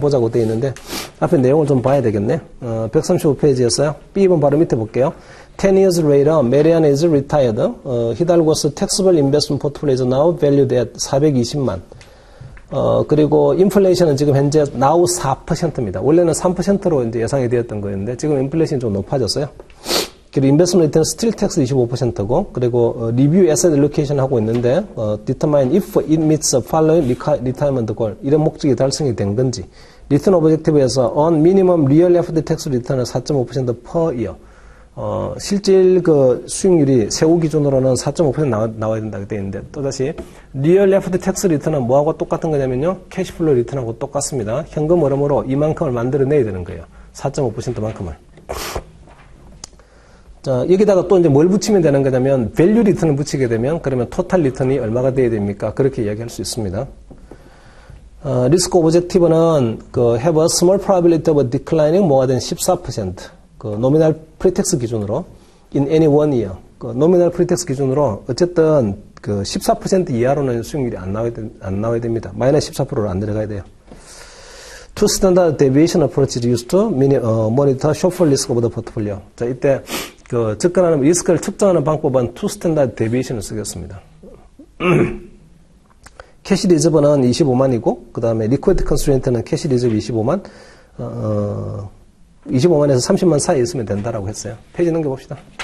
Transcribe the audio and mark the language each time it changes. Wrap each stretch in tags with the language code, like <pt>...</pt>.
<ko>한번 보자고 되어 있는데 앞에 내용을 좀 봐야 되겠네. 135페이지였어요. B번 바로 밑에 볼게요.</ko> <en>10 years later, Marian is retired. Hidalgo's taxable investment portfolio is now valued at 420만.</en> <ko>그리고 인플레이션은 지금 현재 now 4%입니다. 원래는 3%로 이제 예상이 되었던 거였는데 지금 인플레이션이 좀 높아졌어요. 그리고 인베스트먼트 리턴 스틸 텍스 25%고 그리고 리뷰 에셋 알로케이션 하고 있는데</ko> <en>determine if it meets the following retirement goal</en> <ko>이런 목적이 달성이 된 건지 리턴 오브젝티브에서</ko> <en>on minimum real after tax return</en> <ko>은 4.5%</ko> <en>per year</en> <ko>실질 수익률이 세후 기준으로는 4.5% 나와야 된다고 되어 있는데 또다시 real after tax return은 뭐하고 똑같은 거냐면요 캐시플로우 리턴하고 똑같습니다. 현금 흐름으로 이만큼을 만들어내야 되는 거예요. 4.5%만큼을. 자, 여기다가 또 이제 뭘 붙이면 되는 거냐면, value return을 붙이게 되면, 그러면 total return이 얼마가 돼야 됩니까? 그렇게 이야기할 수 있습니다.</ko> <en>risk objective는, have a small probability of declining more than 14%. nominal pre-tax</en> <ko>기준으로,</ko> <en>in any one year.</en> <ko>nominal pre-tax 기준으로, 어쨌든, 14% 이하로는 수익률이 안 나와야 됩니다. 마이너스 14%로 안 내려가야 돼요.</ko> <en>Two standard deviation approach is used to monitor shortfall risk of the portfolio.</en> <ko>자, 이때, 접근하는 리스크를 측정하는 방법은 two standard deviation을 쓰겠습니다. 캐시 리저브는 25만이고, 그 다음에 리퀴드 컨스트레인트는 캐시 리저브 25만, 25만에서 30만 사이에 있으면 된다라고 했어요. 페이지 넘겨봅시다.</ko>